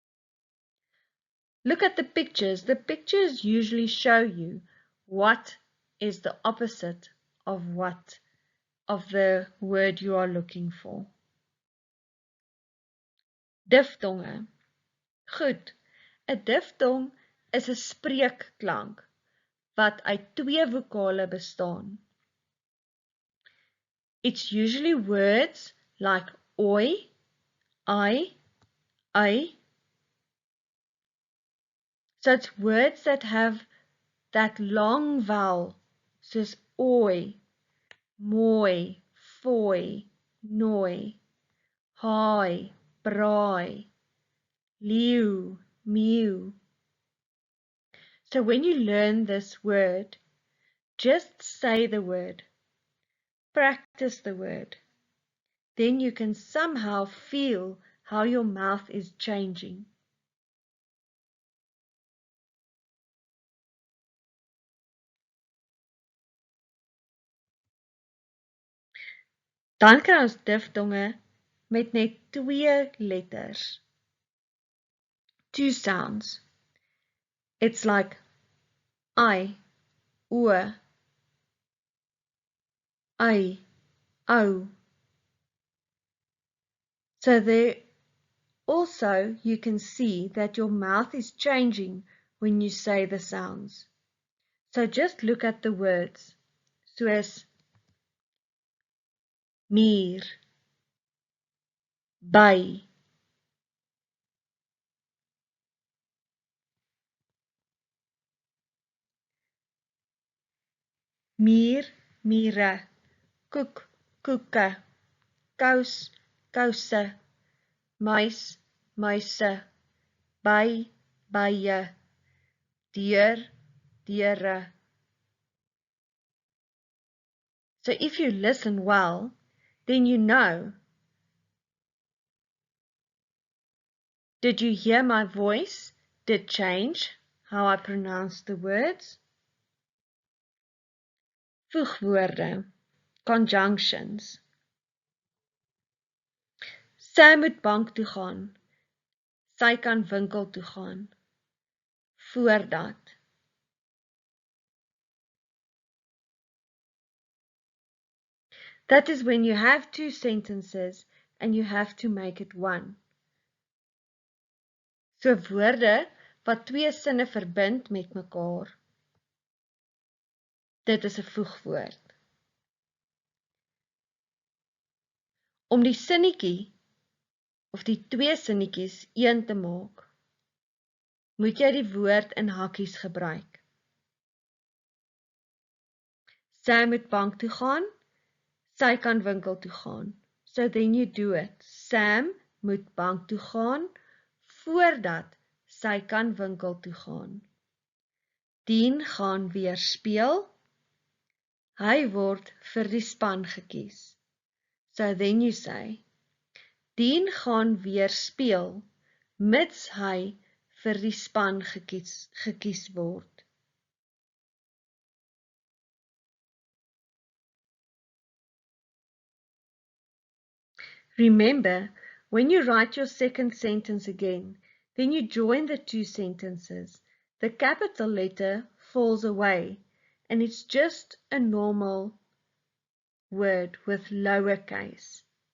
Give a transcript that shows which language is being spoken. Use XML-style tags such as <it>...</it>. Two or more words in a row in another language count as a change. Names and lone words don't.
<en>Look at the pictures. The pictures usually show you what is the opposite of the word you are looking for.</en> <af>Diftonge. Goed, 'n diftong is 'n spreekklank wat uit 2 vokale bestaan.</af> <en>It's usually words like oi, I, ai. So it's words that have that long vowel,</en> <af>soos oi, mooi, fooi, nooi, haai, braai, leeu, mew.</af> <en>So when you learn this word, just say the word, practice the word. Then you can somehow feel how your mouth is changing.</en> <af>Dan kry ons diftonge met net 2 letters.</af> <en>2 sounds. It's like I, o, ai, ou. So there also you can see that your mouth is changing when you say the sounds. So just look at the words,</en> <af>soos muur, by, muur, mure, koek, koeke, kous, kouse, muis, muise, by, bye, deur, deure.</af> <en>So if you listen well, then you know. Did you hear my voice did change how I pronounce the words?</en> <af>Voegwoorde, conjunctions. Sy moet bank toe gaan. Sy kan winkel toe gaan. Voordat.</af> <en>That is when you have 2 sentences and you have to make it one.</en> <af>So woorde wat 2 sinne verbind met mekaar. Dit is 'n voegwoord. Om die sinnetjie of die 2 sinnetjies een te maak, moet jy die woord in hakkies gebruik. Sy moet bank toe gaan, sy kan winkel toe gaan.</af> <en>So then you do it.</en> <af>Sam moet bank toe gaan voordat sy kan winkel toe gaan. Dien gaan weer speel. Hy word vir die span gekies.</af> <en>So then you say,</en> <af>Dien gaan weer speel, mits hy vir die span gekies word.</af> <en>Remember, when you write your second sentence again, then you join the 2 sentences. The capital letter falls away, and it's just a normal word with lowercase.</en>